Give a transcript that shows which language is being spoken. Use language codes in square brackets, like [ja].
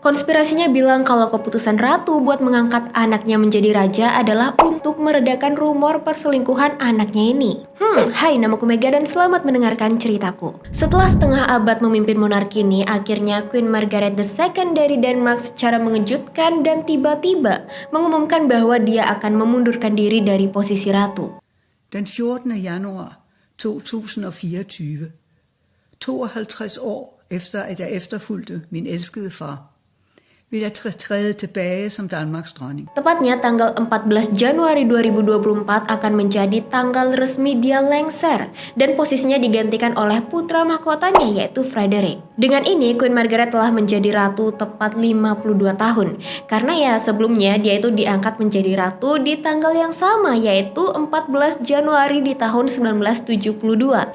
[id] Konspirasinya bilang kalau keputusan ratu buat mengangkat anaknya menjadi raja adalah untuk meredakan rumor perselingkuhan anaknya ini. Hai, namaku Mega dan selamat mendengarkan ceritaku. Setelah setengah abad memimpin monarki ini, akhirnya Queen Margaret II dari Denmark secara mengejutkan dan tiba-tiba mengumumkan bahwa dia akan memundurkan diri dari posisi ratu. [da] Den 14. januar 2024, 52 år efter at jeg efterfulgte min elskede far, vil jeg træde tilbage som Danmarks dronning. [id] Tepatnya tanggal 14 Januari 2024 akan menjadi tanggal resmi dia lengser dan posisinya digantikan oleh putra mahkotanya yaitu Frederik. Dengan ini Queen Margaret telah menjadi ratu tepat 52 tahun karena ya sebelumnya dia itu diangkat menjadi ratu di tanggal yang sama yaitu 14 Januari di tahun 1972.